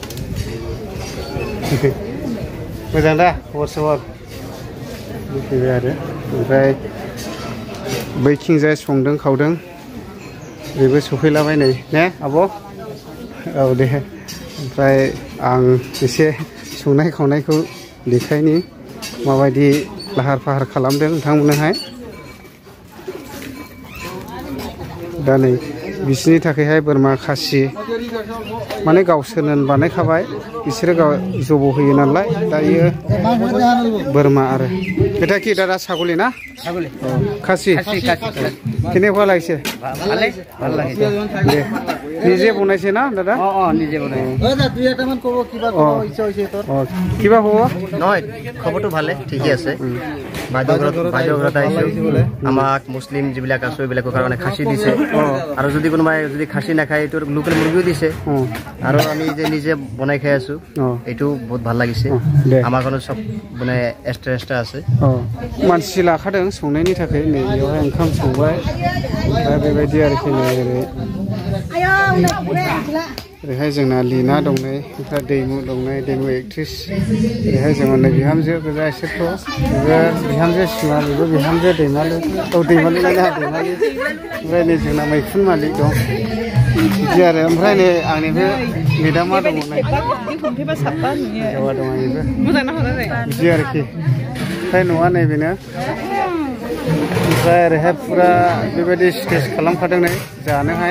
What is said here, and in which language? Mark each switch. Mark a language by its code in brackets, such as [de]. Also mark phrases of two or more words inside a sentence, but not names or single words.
[brx] मोजां दा खबर सबर फैबाय आरो ओमफ्राय बैथिंजाय संदों खावदों बेबो सफैलाबाय नै ने आब' औ दे ओमफ्राय आं एसे संनाय खावनायखौ देखायनि माबायदि लाहार फाहार खालामदों नोंथांमोननोहाय दा नै बिसोरनि थाखायहाय बोरमा खासि माने गावसोरनो बानायखाबाय बिसोरो गाव जब' होयो नालाय दायो बोरमा आरो [as] এটা কি দাদা ছাগলী না ছাগলী খাসি কেনেকুৱা লাগিছে ভাল লাগিছে নিজে বনাইছে না দাদা নিজে বনাই দুই এটামান ক'ব কিবা ক'ব ইচ্ছা হৈছে তোৰ কিবা হ'ব নহয় খবৰটো ভালে ঠিকই আছে বাইদেউঘৰত আহিছোঁ আমাক মুছলিম যিবিলাক আছো এইবিলাকৰ কাৰণে খাচী দিছে আৰু যদি কোনোবাই যদি খাচী নাখায় এইটো লোকেল মুৰ্গীও দিছে আৰু আমি যে নিজে বনাই খাই আছো এইটো বহুত ভাল লাগিছে আমাৰ কাৰণে সব মানে এক্সট্ৰা আছে [brx] मानसि लाखादों संनायनि थाखाय नै बेवहाय ओंखाम संबाय ओमफ्राय बेबायदि आरोखि नै ओरैहाय जोंना लीना दं नै ओमफ्राय दैमु दं नै दैमु एक्ट्रिस ओरैहाय जोङो नै बिहामजो गोजा एसेथ' बेबो बिहामजो सिमा बेबो बिहामजो दैमालु औ दैमालु लायना दैमालु ओमफ्राय नै जोंना मैखुन मालिक दं बिदि आरो ओमफ्राय नै आंनिबो मेदामा दङ नै हिन्जावा दं आंनिबो बिदि आरोखि ओमफ्राय न'आ नैबेनो ओमफ्राय ओरैहाय फुरा बेबायदि स्टेज खालामखादों नै जानोहाय